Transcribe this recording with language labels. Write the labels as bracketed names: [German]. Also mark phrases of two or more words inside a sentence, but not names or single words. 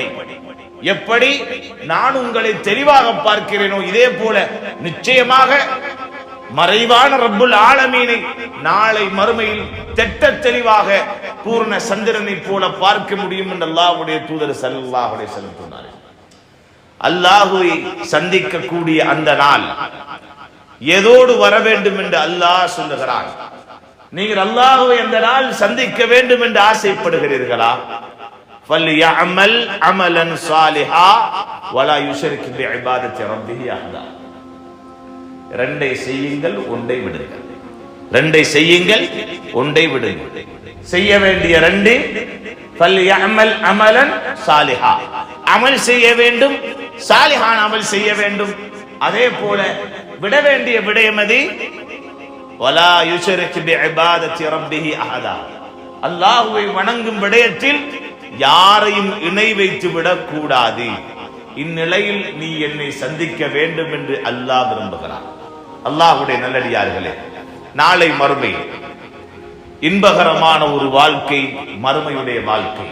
[Tamil] எப்படி நான் உங்களை தெளிவாக பார்க்கிறேனோ இதே போல நிச்சயமாக மறைவான [Arabic] رب العالمين [Tamil] நாளை மறுமையில் திட்டத் தெளிவாக பூர்ண சந்திரனை போல பார்க்க முடியும் என்று அல்லாஹ்வுடைய தூதர் [Arabic] صلى الله عليه وسلم [Tamil] சொன்னார்கள். அல்லாஹ்வை சந்திக்க கூடிய அந்த நாள் எதோடு வர வேண்டும் என்று அல்லாஹ் சொல்லுகிறான். நீங்கள் அல்லாஹ்வை அந்த நாள் சந்திக்க வேண்டும் என்று ஆசைப்படுகிறீர்களா? [Arabic] فَلْيَعْمَلْ عَمَلًا صَالِحًا وَلَا يُشْرِكْ بِعِبَادَةِ رَبِّهِ أَحَدًا. [Tamil] ரெண்டை செய்யுங்கள், ஒன்றை விடுங்கள். ரெண்டை செய்யுங்கள், ஒன்றை விடுங்கள். செய்ய வேண்டிய ரெண்டு, [Arabic] فَلْيَعْمَلْ عَمَلًا صَالِحًا, [Tamil] அமல் செய்ய வேண்டும், சாலிஹான அமல் செய்ய வேண்டும். அதே போல விட வேண்டிய விடயமதி [Arabic] وَلَا يُشْرِكْ بِعِبَادَةِ رَبِّهِ أَحَدًا, [Tamil] அல்லாஹ்வை வணங்கும் விடயத்தில் யாரையும் இணை வைத்து விடக் கூடாது. இந்நிலையில் நீ என்னை சந்திக்க வேண்டும் என்று அல்லாஹ் விரும்புகிறான். அல்லாஹ்வுடைய நல்லடியார்களே, நாளை மறுமை இன்பகரமான ஒரு வாழ்க்கை, மறுமையுடைய வாழ்க்கை.